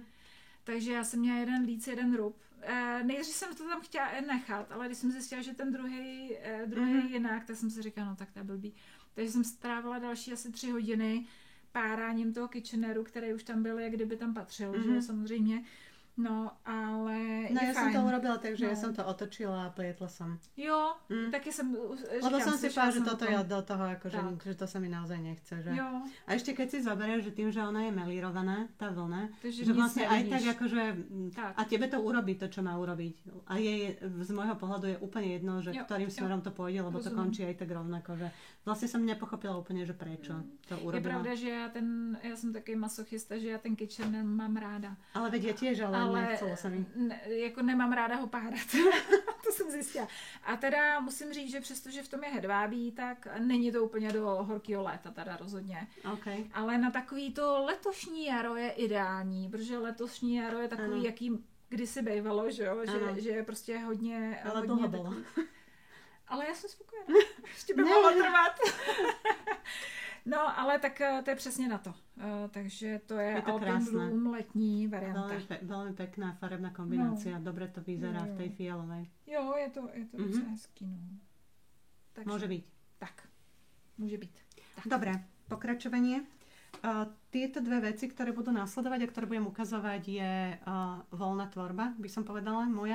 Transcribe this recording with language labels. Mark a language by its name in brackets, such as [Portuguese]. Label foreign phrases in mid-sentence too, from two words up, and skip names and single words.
[Czech] Takže já jsem měla jeden líc, jeden rub. Nejdřív jsem to tam chtěla nechat, ale když jsem zjistila, že ten druhý jinak, tak jsem si říkala, no tak to je blbý. Takže jsem strávila další asi 3 hodiny páráním toho kitcheneru, který už tam byl, jak kdyby tam patřil, že samozřejmě. No, ale [Slovak] no, [Czech] je [Slovak] ja [Czech] fajn. [Slovak] som to urobila tak, že ja som to otočila a plietla som. [Czech] Jo, taky jsem [Slovak] Lebo som si povedala, že toto je do toho, akože, že to sa mi naozaj nechce. Že? [Czech] Jo. [Slovak] A ešte keď si zoberieš, že tým, že ona je melírovaná, tá vlna, takže že vlastne aj nevidíš. tak akože, a tebe to urobí to, čo má urobiť. A jej z môjho pohľadu je úplne jedno, že ktorým smerom to pôjde, lebo to končí aj tak rovnako, že vlastne som nepochopila úplne, že prečo to urobila. [Czech] Je pravda, že já jsem taky masochista, že já ten kitchen mám ráda. [Slovak] Ale veď ja tiež, ale nechcelo sa mi. [Czech] Jako nemám ráda ho párat. To jsem zjistila. A teda musím říct, že přestože v tom je hedvábí, tak není to úplně do horkého léta, teda rozhodně. [Slovak] Okay. [Czech] Ale na takový to letošní jaro je ideální, protože letošní jaro je takový, jaký kdysi bývalo, že jo? Že je prostě hodně... Ale hodně [Slovak] dlho bylo. [Czech] Ale já jsem spokojená. Ještě by mohlo trvat. No, ale tak to je přesně na to. Takže to je Alpine Bloom letní varianta. [Slovak] Veľmi pekná farebná kombinácia. Dobre to vyzerá v tej fialovej. [Czech] Jo, je to docela hezký. No. Takže, [Slovak] môže byť. Tak, môže byť. Tak. Dobre, pokračovanie. Tieto dve veci, ktoré budú nasledovať a ktoré budem ukazovať, je voľná tvorba, by som povedala, moja.